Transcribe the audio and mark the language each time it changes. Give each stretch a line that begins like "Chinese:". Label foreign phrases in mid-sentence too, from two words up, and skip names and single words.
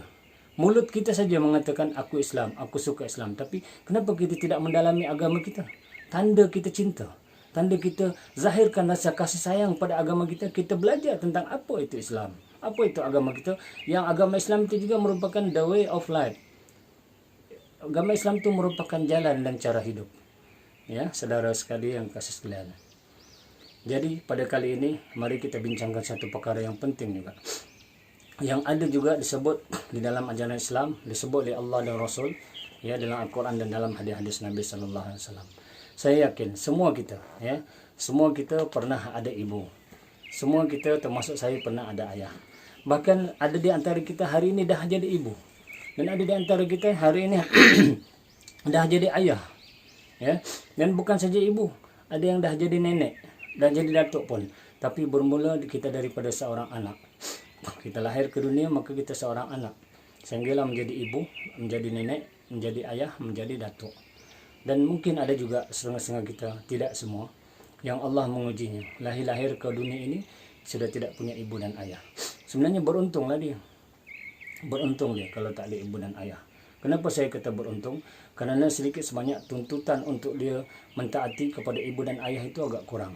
Malay: Mulut kita saja mengatakan aku Islam, aku suka Islam, tapi kenapa kita tidak mendalami agama kita? Tanda kita cinta, tanda kita zahirkan rasa kasih sayang pada agama kita. Kita belajar tentang apa itu Islam, apa itu agama kita. Yang agama Islam itu juga merupakan
English: the way of life.
Malay: Agama Islam itu merupakan jalan dan cara hidup. Ya, saudara sekali yang kasih sekalian. Jadi pada kali ini mari kita bincangkan satu perkara yang penting juga, yang ada juga disebut di dalam ajaran Islam, disebut oleh Allah dan Rasul, ya, dalam Al-Quran dan dalam hadis-hadis Nabi
Arabic: sallallahu alaihi wasallam.
Malay: Saya yakin semua kita, semua kita pernah ada ibu. Semua kita termasuk saya pernah ada ayah. Bahkan ada di antara kita hari ini dah jadi ibu. Dan ada di antara kita hari ini dah jadi ayah. Ya. Dan bukan saja ibu, ada yang dah jadi nenek, dah jadi datuk pun. Tapi bermula kita daripada seorang anak. Kita lahir ke dunia, maka kita seorang anak. Sehinggalah menjadi ibu, menjadi nenek, menjadi ayah, menjadi datuk. Dan mungkin ada juga setengah-setengah kita, tidak semua, yang Allah mengujinya. Lahir ke dunia ini sudah tidak punya ibu dan ayah. Sebenarnya beruntunglah dia. Beruntung dia kalau tak ada ibu dan ayah. Kenapa saya kata beruntung? Kerana sedikit sebanyak tuntutan untuk dia mentaati kepada ibu dan ayah itu agak kurang.